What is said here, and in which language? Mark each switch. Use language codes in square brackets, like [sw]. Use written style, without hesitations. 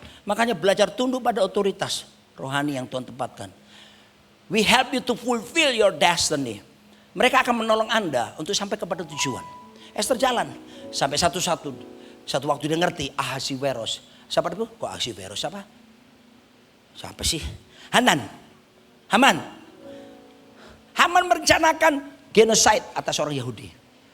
[id] Makanya belajar tunduk pada otoritas rohani yang Tuhan tempatkan. [en] We help you to fulfill your destiny. [id] Mereka akan menolong Anda untuk sampai kepada tujuan. Esther jalan sampai satu waktu dia ngerti Ahasiweros. Siapa itu? Kok Ahasiweros siapa? Siapa sih? Haman merencanakan genocide atas orang Yahudi.